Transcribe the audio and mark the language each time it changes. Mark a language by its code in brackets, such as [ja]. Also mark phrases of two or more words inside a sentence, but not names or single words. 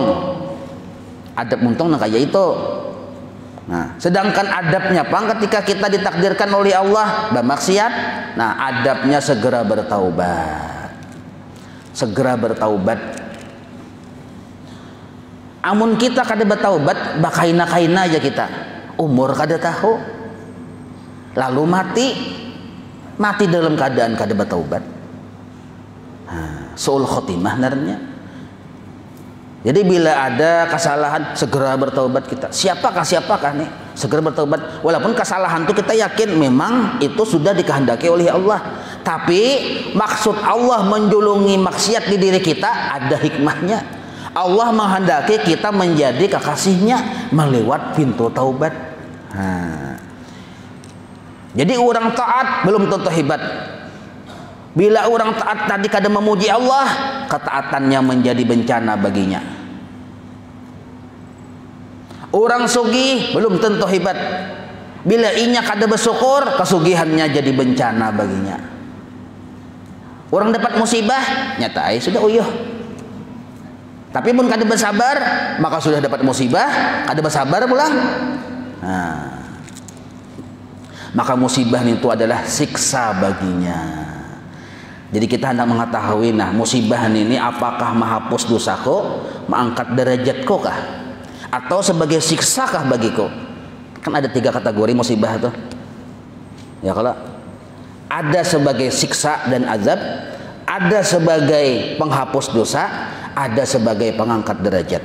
[bjn] Adab muntung nah kayak itu. Nah, sedangkan adabnya pang ketika kita ditakdirkan oleh Allah bermaksiat, nah adabnya segera bertaubat. [id] Segera bertaubat. [bjn] Amun kita kada bertaubat, bakaina-kaina aja kita. Umur kada tahu. Lalu mati dalam keadaan kada bertaubat. [ar] سوء الخاتمة [bjn] narnya. [id] Jadi bila ada kesalahan, segera bertaubat kita. Siapakah nih? Segera bertaubat. Walaupun kesalahan itu kita yakin memang itu sudah dikehendaki oleh Allah. Tapi maksud Allah menjulungi maksiat di diri kita ada hikmahnya. Allah menghendaki kita menjadi kekasihnya melewat pintu taubat. Jadi orang taat belum tentu hebat. [bjn] Bila orang taat tadi kada memuji Allah, ketaatannya menjadi bencana baginya. Orang sugih belum tentu hebat. Bila inya kada bersyukur, kesugihannya jadi bencana baginya. Orang dapat musibah, nyata sudah uyuh. Tapi pun kada bersabar, maka sudah dapat musibah, kada bersabar pulang. [id] Nah, maka musibah itu adalah siksa baginya. Jadi kita hendak mengetahui, nah musibah ini apakah menghapus dosaku, mengangkat derajatku kah, atau sebagai siksa kah bagiku? Kan ada 3 kategori musibah itu. Ya, kalau ada sebagai siksa dan azab, ada sebagai penghapus dosa, ada sebagai pengangkat derajat.